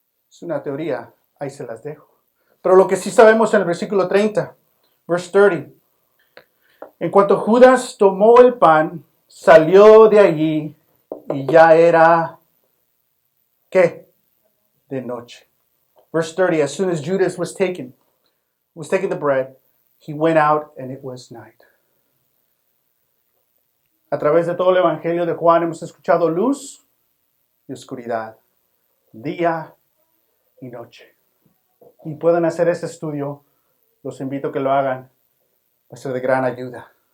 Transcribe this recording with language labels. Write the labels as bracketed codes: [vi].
[es] Es una teoría, ahí se las dejo. Pero lo que sí sabemos en el versículo 30, [en] verse 30. [es] En cuanto Judas tomó el pan, salió de allí y ya era, ¿qué? De noche. [en] Verse 30, as soon as Judas was taking the bread, he went out and it was night. [es] A través de todo el Evangelio de Juan hemos escuchado luz y oscuridad, día y noche. Y pueden hacer ese estudio, los invito a que lo hagan, va a ser de gran ayuda.